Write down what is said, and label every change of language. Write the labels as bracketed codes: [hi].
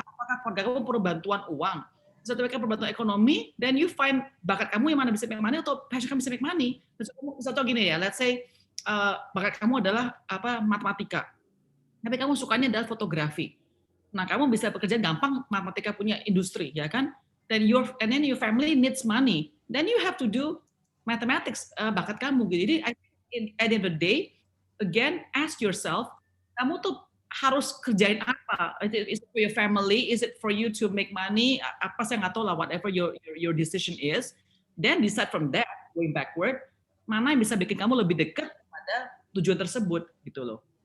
[id] Apakah keluarga kamu perlu bantuan uang? Satu mereka perlu bantuan ekonomi, then you find bakat kamu yang mana bisa make money atau passion kamu bisa make money. Contoh gini ya, let's say bakat kamu adalah matematika, tapi kamu sukanya adalah fotografi. Nah, kamu bisa bekerja gampang matematika punya industri, ya kan? [en] Then your family needs money, then you have to do mathematics, bakat kamu. [id] Jadi at the end of the day, again ask yourself, kamu tuh harus kerjain apa? [en] Is it for your family? Is it for you to make money? [id] Apa saya nggak tahu lah, whatever your decision is. Then decide from that, going backward, mana yang bisa bikin kamu lebih dekat pada tujuan tersebut, gitu loh.